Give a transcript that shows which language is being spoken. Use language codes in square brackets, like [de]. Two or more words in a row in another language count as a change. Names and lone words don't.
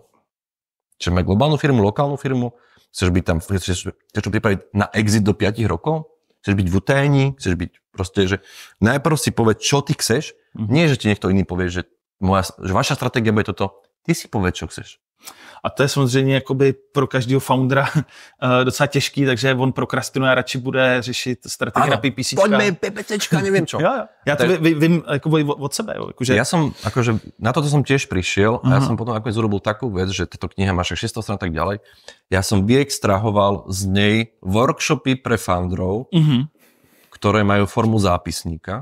[sk] Chceš mať globálnu firmu, lokálnu firmu, chceš byť tam, chceš to pripraviť na exit do 5 rokov, chceš byť v utajení, chceš byť proste, že najprv si povedz, čo ty chceš, nie, že ti niekto iný povie, že vaša stratégia bude toto, ty si povedz, čo chceš. [cs] A to je samozřejmě jakoby pro každého foundera docela těžký, takže on prokrastinuje a radši bude řešit strategii na PPCčka. [sk] Poďme PPCčka, neviem čo. [cs] Jo. Ja to vím akoby od sebe. Jo. Akože... [sk] Ja som, akože, na toto som tiež prišiel a ja som potom nakoniec urobil takú vec, že táto kniha má 600 strán tak ďalej. Ja som vyextrahoval z nej workshopy pre founderov, ktoré majú formu zápisníka.